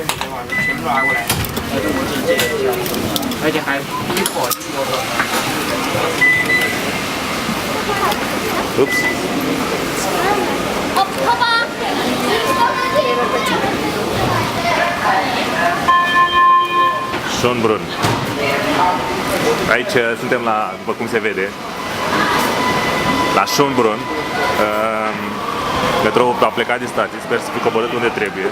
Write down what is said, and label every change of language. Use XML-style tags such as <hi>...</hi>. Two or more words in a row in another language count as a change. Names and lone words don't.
<zh>全部拉过来，中国地接而且还一火一锅。 Ups.</zh> <ro>Schönbrunn. Aici suntem la, după cum se vede, la Schönbrunn. Metroul a plecat din stație, sper să fi coborât unde trebuie.</ro>